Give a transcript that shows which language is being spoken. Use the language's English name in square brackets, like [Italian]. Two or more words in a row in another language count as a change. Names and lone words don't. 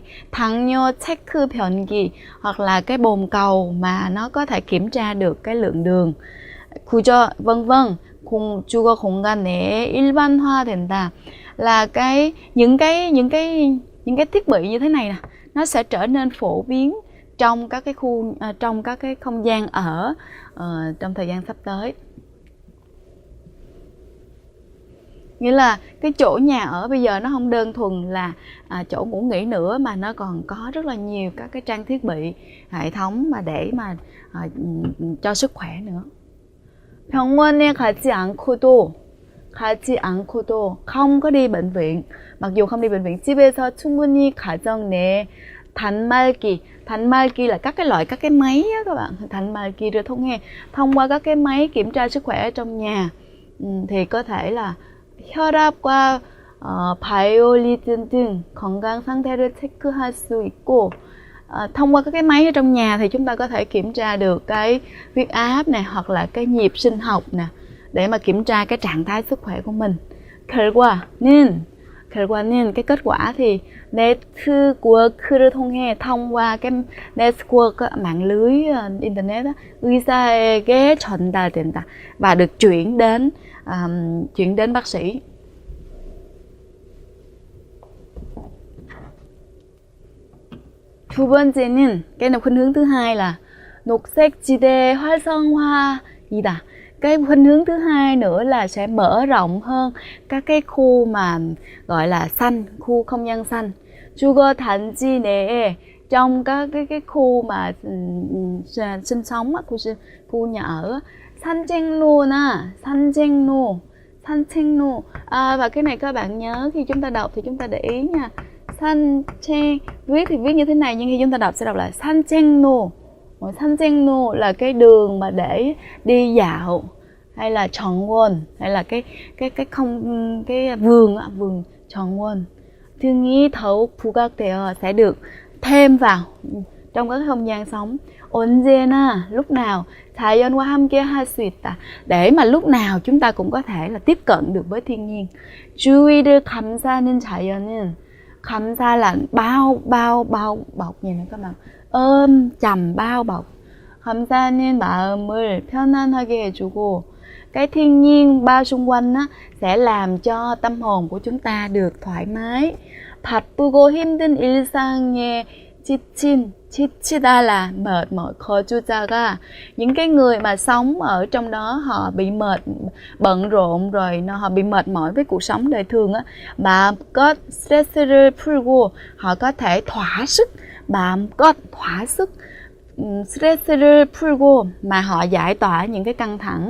[Korean] 당뇨 체크 변기 [Vietnamese] hoặc là cái bồn cầu mà nó có thể kiểm tra được cái lượng đường. 구조 vân vân. [Korean] 주거 공간 내에 일반화된다 [Vietnamese] là những cái thiết bị như thế này nè, nó sẽ trở nên phổ biến trong các cái khu, trong các cái không gian ở trong thời gian sắp tới. Nghĩa là cái chỗ nhà ở bây giờ nó không đơn thuần là chỗ ngủ nghỉ nữa, mà nó còn có rất là nhiều các cái trang thiết bị, hệ thống mà để mà cho sức khỏe nữa. [Korean] 병원에 가지 않고도 [Vietnamese] không có đi bệnh viện, mặc dù không đi bệnh viện. [Korean] 집에서 충분히 가정 내 단말기 [Vietnamese] là các cái máy á các bạn. [Korean] 단말기를 통해, [Vietnamese] thông qua các cái máy kiểm tra sức khỏe trong nhà thì có thể là [Korean] 혈압과 바이오리듬 등 건강 상태를 체크할 수 있고, [Vietnamese] thông qua các cái máy ở trong nhà thì chúng ta có thể kiểm tra được cái huyết áp nè, hoặc là cái nhịp sinh học nè, để mà kiểm tra cái trạng thái sức khỏe của mình. 결과는 cái kết quả thì [Korean] 네트워크를 통해, [Vietnamese] thông qua cái network mạng lưới internet đó, [Korean] 의사에게 전달된다 [Vietnamese] và được chuyển đến bác sĩ. [Korean] 두 번째는 [Vietnamese] cái khuynh hướng thứ hai là [Korean] 녹색지대 활성화이다. [Vietnamese] Cái khuynh hướng thứ hai nữa là sẽ mở rộng hơn các cái khu mà gọi là xanh, khu không gian xanh. [Korean] 주거 단지 내에, [Vietnamese] trong các cái khu mà sinh sống, khu nhà ở. [Korean] 산책로. [Vietnamese] Và cái này các bạn nhớ khi chúng ta đọc thì chúng ta để ý nha. 산책 viết thì viết như thế này, nhưng khi chúng ta đọc sẽ đọc là 산책로. 산책로 là cái đường mà để đi dạo, hay là 정원, hay là cái vườn 정원. [Korean] 등이 더욱 부각되어, [Vietnamese] sẽ được thêm vào trong các không gian sống. 언제나, lúc nào. [Korean] 자연과 함께 할 수 있다, [Vietnamese] để mà lúc nào chúng ta cũng có thể là tiếp cận được với thiên nhiên. [Korean] 주위를 감싸는 자연은 감사 [Vietnamese] là bao bọc gì nữa các bạn, ôm chầm bao bọc. [Korean] 감사는 마음을 편안하게 해주고, [Vietnamese] cái thiên nhiên bao xung quanh á, sẽ làm cho tâm hồn của chúng ta được thoải mái. [Korean] 바쁘고 힘든 일상에 지치다 [Vietnamese] là mệt mỏi, 거주자가 những cái người mà sống ở trong đó họ bị mệt, bận rộn rồi họ bị mệt mỏi với cuộc sống đời thường á, mà có [Korean] stress를 풀고, [Vietnamese] họ có thể thỏa sức, thỏa sức [Korean] 스트레스를 풀고, [Vietnamese] mà họ giải tỏa những cái căng thẳng.